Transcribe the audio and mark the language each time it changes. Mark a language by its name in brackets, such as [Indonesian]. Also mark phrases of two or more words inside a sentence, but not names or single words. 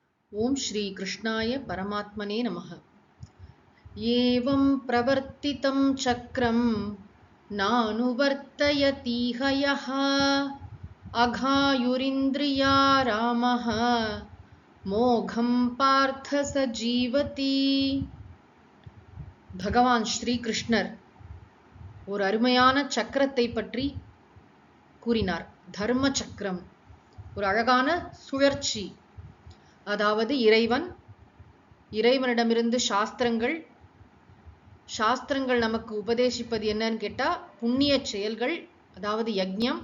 [Sanskrit] ओम श्री कृष्णाय परमात्मने नमः। एवं प्रवर्तितं चक्रं नानुवर्तयतीह यः अघायुरिन्द्रिया रामः मोघं पार्थ स जीवति। [Tamil] பகவான் ஸ்ரீ கிருஷ்ணர் ஒரு அருமையான சக்கரத்தை பற்றி கூறினார். தர்ம சக்கரம் ஒரு அழகான சுழற்சி. அதாவது இறைவனிடமிருந்து சாஸ்திரங்கள் நமக்கு உபதேசிப்பது என்னன்னு கேட்டா புண்ணிய செயல்கள், அதாவது யஜ்ஞம்.